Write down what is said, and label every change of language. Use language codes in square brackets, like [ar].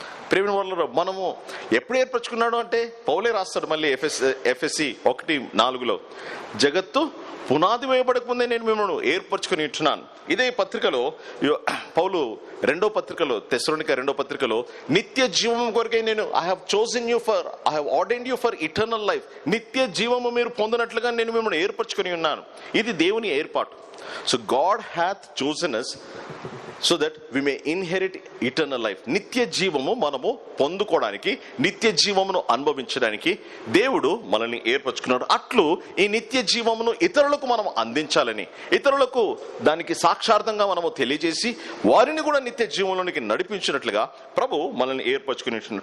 [te] ప్రేమ వల్ల మనము ఎప్పుడు ఏర్పరచుకున్నాడు అంటే పౌలే రాస్తాడు మళ్ళీ ఎఫ్ఎస్సి 1:4 జగత్తు పునాది వేయబడక ముందే నేను మిమ్మల్ని ఏర్పరచుకుని ఉంటున్నాను. ఇదే పత్రికలో పౌలు తెస్సలోనిక 2వ పత్రికలో నిత్య జీవము కొరకై నేను [en] I have ordained you for eternal life. [te] నిత్య జీవము మీరు పొందినట్లుగా నేను మిమ్మల్ని ఏర్పరచుకుని ఉన్నాను. ఇది దేవుని ఏర్పాటు. [en] So God hath chosen us so that we may inherit eternal life. [te] నిత్య జీవము మనము పొందుకోవడానికి, నిత్య జీవమును అనుభవించడానికి దేవుడు మనల్ని ఏర్పరచుకున్నాడు. అట్లు ఈ నిత్య జీవమును ఇతరులకు మనం అందించాలని, ఇతరులకు దానికి సాక్షార్థంగా మనము తెలియజేసి వారిని కూడా నిత్య జీవంలోనికి నడిపించినట్లుగా ప్రభు మనల్ని ఏర్పరచుకుని.